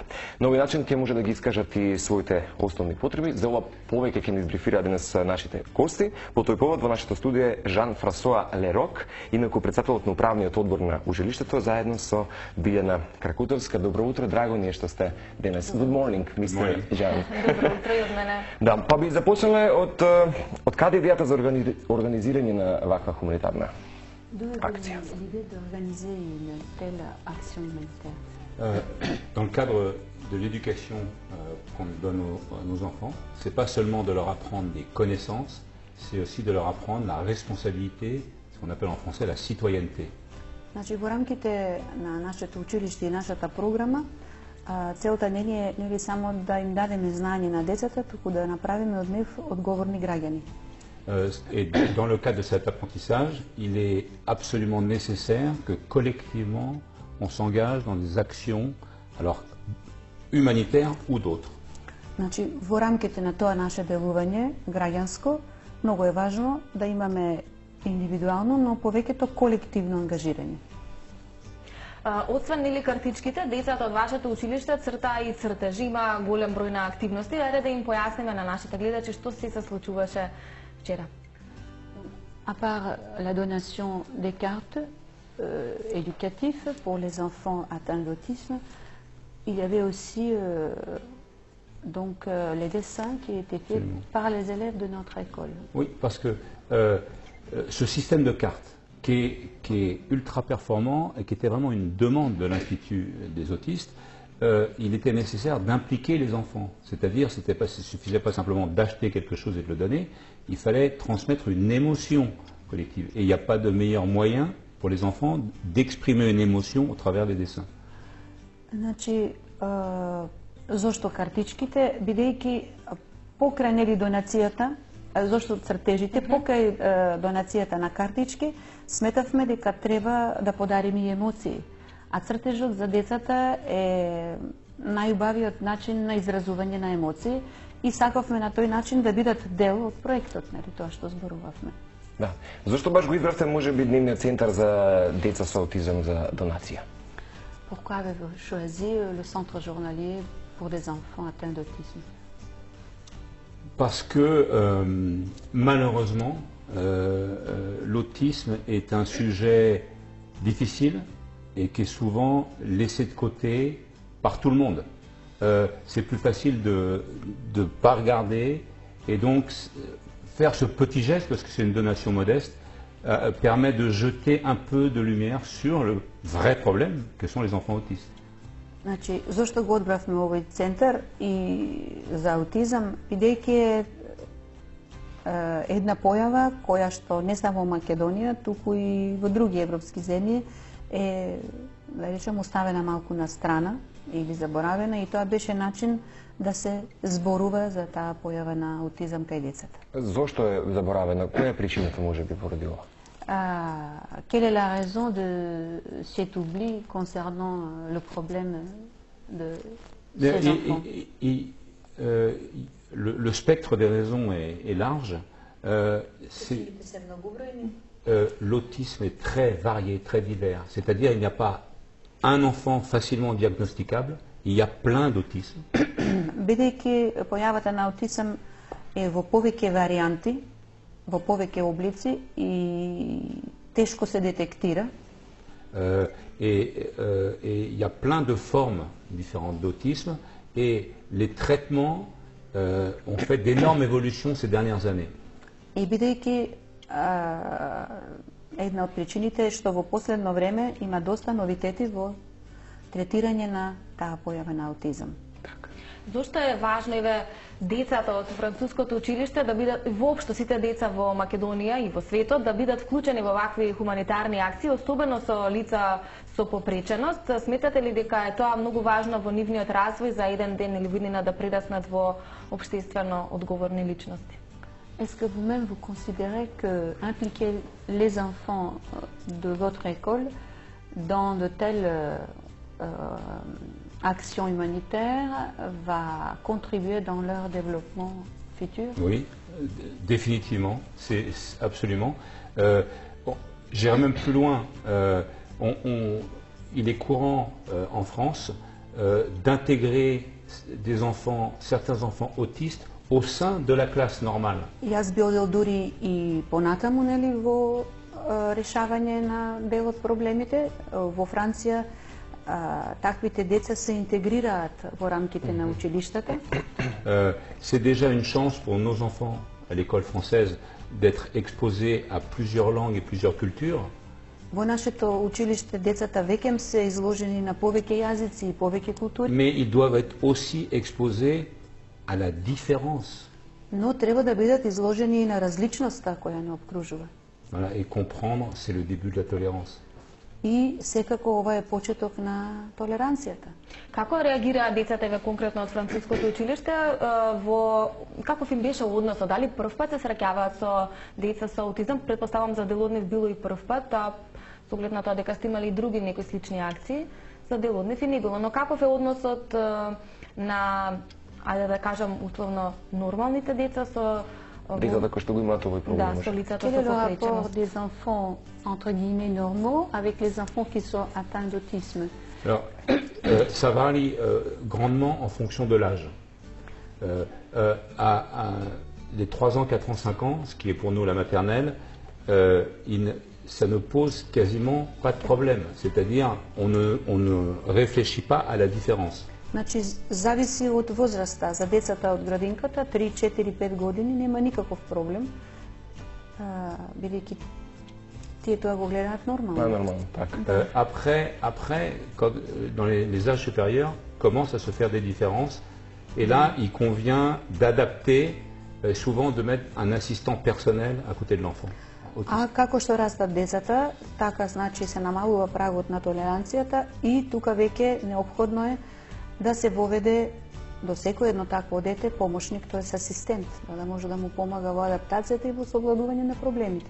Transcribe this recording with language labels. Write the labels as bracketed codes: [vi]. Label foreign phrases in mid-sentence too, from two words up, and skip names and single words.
[mk] На овој начин ќе може да ги искажат и своите основни потреби. За ова повеќе ќе ни избрифира денес нашите гости. По тој повод во нашето студио е Жан-Франсоа Лерок, инаку председателот на управниот одбор на ужилиштето, заедно со Билјана Кракутовска. Добро утро, драго ни е што сте денес. [en] Good morning, мистер Жан. [mk] Добро утро и од мене. Да, па би започнале од каде идејата за организирање на ваква хуманитарна акција? [fr] L'idée d'organiser une telle action humanitaire. Dans le cadre de l'éducation qu'on donne à nos enfants, c'est pas seulement de leur apprendre des connaissances, c'est aussi de leur apprendre la responsabilité, ce qu'on appelle en français la citoyenneté. [mk] Значи, во рамките на нашето училиште и нашата програма, целта не е само да им дадеме знаење на децата, туку да направиме од нив одговорни граѓани. [fr] Et dans le cadre de cet apprentissage, il est absolument nécessaire que collectivement on s'engage dans des actions, alors humanitaires ou d'autres. [mk] Значи, во рамките на тоа наше делување граѓанско, многу е важно да имаме индивидуално, но повеќето колективно ангажирање. Освен нели картичките, децата од вашето училиште црта и цртежи, има голем број на активности. Ајде да им појасниме на нашите гледачи што се случуваше вчера. [fr] À part la donation des cartes éducatives pour les enfants atteints d'autisme, il y avait aussi les dessins qui étaient faits par les élèves de notre école. Oui, parce que ce système de cartes qui est ultra performant et qui était vraiment une demande de l'Institut des autistes, il était nécessaire d'impliquer les enfants. C'est-à-dire, il ne suffisait pas simplement d'acheter quelque chose et de le donner, il fallait transmettre une émotion collective. Et il n'y a pas de meilleur moyen pour les enfants d'exprimer une émotion au travers des dessins. [mk] Значи, зошто картичките, бидејќи покрај нели донацијата, зошто цртежите, покрај донацијата на картички, сметавме дека треба да подариме и емоции. А цртежот за децата е најубавиот начин на изразување на емоции и сакавме на тој начин да бидат дел од проектот, нели тоа што зборувавме. Да. Зошто баш го избравте можеби дневниот центар за деца со аутизам за донација? [fr] Pourquoi avez-vous choisi le centre journalier pour des enfants atteints d'autisme? Parce que malheureusement, l'autisme est un sujet difficile et qui est souvent laissé de côté par tout le monde. C'est plus facile de ne pas regarder et donc faire ce petit geste, parce que c'est une donation modeste, permet de jeter un peu de lumière sur le vrai problème que sont les enfants autistes. [mk] Значи, зошто го одбравме овој центар и за аутизам, бидејќи е една појава која што не само во Македонија, туку и во други европски земји е, да речем, оставена малку на страна или заборавена, и тоа беше начин да се зборува за таа појава на аутизам кај децата. Зошто е заборавена? Која е причината можеби поради ова? [fr] Quelle est la raison de cet oubli concernant le problème de ces enfants? Le spectre des raisons est large. L'autisme est très varié, très divers. C'est-à-dire qu'il n'y a pas un enfant facilement diagnosticable, il y a plein d'autisme. [mk] Бидејќи појавата на аутизам е во повеќе варијанти, во повеќе облици и тешко се детектира. [fr] Et il y a plein de formes différentes d'autisme et les traitements ont fait d'énormes évolutions ces dernières années. [mk] И бидејќи една од причините е што во последно време има доста новитети во третирање на таа појава на аутизам. Зошто е важно децата од француското училиште да бидат, воопшто сите деца во Македонија и во светот, да бидат вклучени во вакви хуманитарни акции, особено со лица со попреченост? Сметате ли дека е тоа многу важно во нивниот развој за еден ден или година да прераснат во општествено одговорни личности? [fr] Est-ce que vous-même vous considérez que impliquer les enfants de votre école dans de telles actions humanitaires va contribuer dans leur développement futur? Oui, définitivement, c'est absolument. Bon, j'irai même plus loin. Il est courant en France d'intégrer des enfants, certains enfants autistes au sein de la classe normale. [mk] Јас би одел дури и понатаму, нели, во решавање на дел од проблемите. Во Франција таквите деца се интегрираат во рамките на училиштата. [fr] C'est déjà une chance pour nos enfants à l'école française d'être exposés à plusieurs langues et plusieurs cultures. [mk] Во нашето училиште децата веќе се изложени на повеќе јазици и повеќе култури. [fr] Mais ils doivent être aussi exposés à la différence. [mk] Но треба да бидат изложени и на различноста која не обкружува. [fr] Voilà, et comprendre, c'est le début de la tolérance. [mk] И секако ова е почеток на толеранцијата. Како реагираат децата конкретно од француското училиште? Каков им беше односот? Дали прв пат се среќаваат со деца со аутизам? Предпоставам за дел од нив било и прв пат, со оглед на тоа дека сте имали и други некои слични акции, за дел од нив и не било. Но каков е односот на, ајде да кажам, условно нормалните деца со децата кои што го имаат овој проблем? Да, со лицата со [fr] Quel est le rapport [mk] попреченост? [fr] des enfants entre guillemets normaux avec les enfants qui sont atteints d'autisme? Alors, ça varie grandement en fonction de l'âge. À les 3 ans, 4 ans, 5 ans, ce qui est pour nous la maternelle, ça ne pose quasiment pas de problème. C'est-à-dire, on ne réfléchit pas à la différence. [mk] Значи, зависи од возраста. За децата од градинката, 3, 4, 5 години, нема никаков проблем, бидејќи тие тоа го гледаат нормално. Нормално, така. [fr] Après dans les âges supérieurs, commencent à se faire des différences. Et là, il convient d'adapter, souvent de mettre un assistant personnel à côté de l'enfant. [mk] А како што растат децата, така значи се намалува прагот на толеранцијата и тука веќе неопходно е да се воведе до секој едно такво дете помошник, тоест асистент, да може да му помага во адаптацијата и во совладување на проблемите.